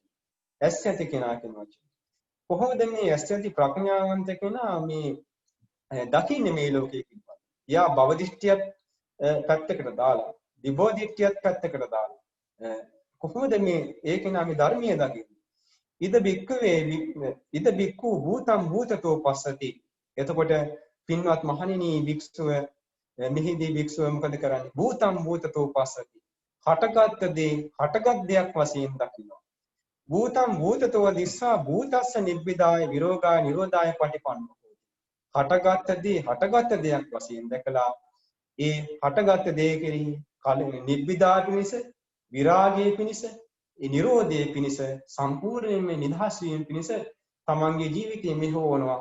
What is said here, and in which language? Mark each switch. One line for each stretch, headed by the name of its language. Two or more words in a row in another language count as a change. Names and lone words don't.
Sinhala: ඇස් ඇති කෙනා කියන වචනේ. කොහොමද මේ ඇස් ඇති ප්‍රඥාවන්ත කෙනා මේ දකින්නේ මේ ලෝකයේ කිව්වා. යා භව දිෂ්ඨියත් පැත්තකට දාලා, විභව දිෂ්ඨියත් පැත්තකට දාලා කොහොමද මේ ඒ කෙනා මේ ධර්මයේ දකින්නේ?
Pali: ඉද බික්ඛු භූතං භූතතෝ පස්සති.
Sinhala: එතකොට පින්වත් මහණෙනි වික්ෂුව මෙහිදී භික්ෂුව මොකද කරන්නේ?
Pali: භූතම් භූතතෝ පස්සති.
Sinhala: හටගත් දේ හටගත් දෙයක් වශයෙන් දකිනවා.
Pali: භූතම් භූතතෝ දිස්සා භූතස්ස නිබ්බිදාය විරෝගාය නිරෝධාය පටිපන්නෝ.
Sinhala: හටගත් දේ හටගත් දෙයක් වශයෙන් දැකලා ඒ හටගත් දේ කෙරෙහි කලින් නිබ්බිදා පිණිස විරාගයේ පිණිස ඒ නිරෝධයේ පිණිස සම්පූර්ණයෙන්ම නිදහස් වීම පිණිස තමන්ගේ ජීවිතය මෙහෙවනවා.